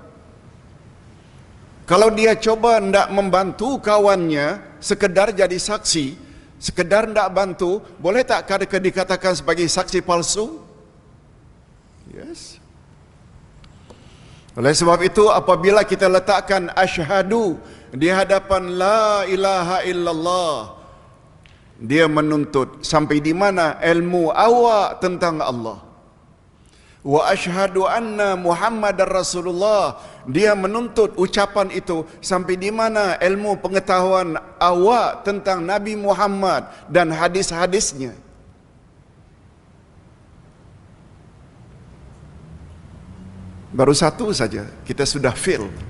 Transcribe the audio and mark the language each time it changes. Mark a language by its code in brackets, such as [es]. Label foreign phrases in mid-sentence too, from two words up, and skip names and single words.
[ms] Kalau dia coba hendak membantu kawannya sekedar jadi saksi, sekedar hendak bantu, boleh tak dikatakan sebagai saksi palsu? Yes. Oleh sebab itu, apabila kita letakkan asyhadu di hadapan [ar] لا إله إلا الله, [ms] dia menuntut sampai di mana ilmu awak tentang Allah. [ar] وأشهد أن محمدا رسول الله, [ms] dia menuntut ucapan itu sampai di mana ilmu pengetahuan awak tentang Nabi Muhammad dan hadis-hadisnya. Baru satu saja kita sudah fail.